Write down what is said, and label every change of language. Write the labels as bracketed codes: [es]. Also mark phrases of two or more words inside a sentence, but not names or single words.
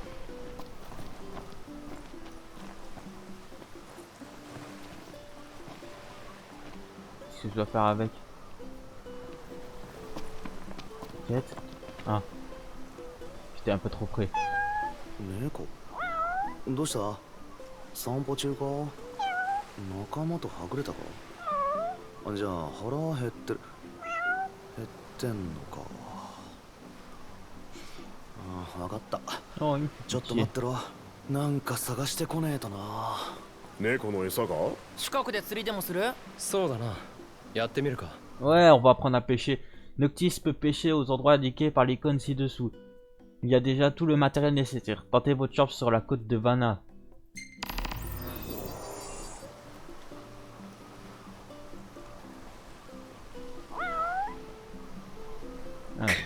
[fr] Qu'est-ce que je dois faire avec? Quête? Ah. J'étais un peu trop près. [ja] 猫どうした？散歩中か？仲間とはぐれたか？じゃあ腹減ってる。減ってんのか。ああ、わかった。 [fr] Oh, une [ja] ちょっと待ってろ。なんか探してこねえとな。猫の餌か？近くで釣りでもする？そうだな。やってみるか。 [fr] Ouais, on va apprendre à pêcher. Noctis peut pêcher aux endroits indiqués par l'icône ci-dessous. Il y a déjà tout le matériel nécessaire. Tentez votre chance sur la côte de Vanna. Ah.